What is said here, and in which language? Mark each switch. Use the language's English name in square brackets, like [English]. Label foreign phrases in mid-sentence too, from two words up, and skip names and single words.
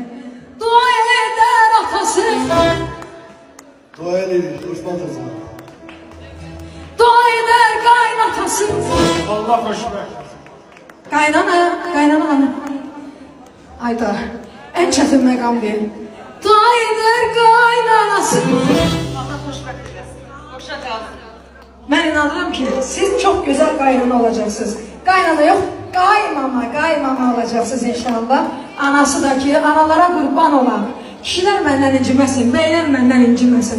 [Turkish] Dua eder atası. Dua edelim, hoşman kızım. Dua eder kaynatası. Allah hoşman. [Azerbaijani] Kaynana hanım. Ayda, en çetin məqam deyil. Dua eder qaynanası. Allah xoşbəxt eləsin. Xoşa qalsın. Mən inanıram ki, siz çox gözəl qaynana olacaqsınız. Qaynana yox, qaymama olacaqsınız inşallah. Anası da ki, analara qurban olan. Kişilər məndən inciməsin, bəylər məndən inciməsin.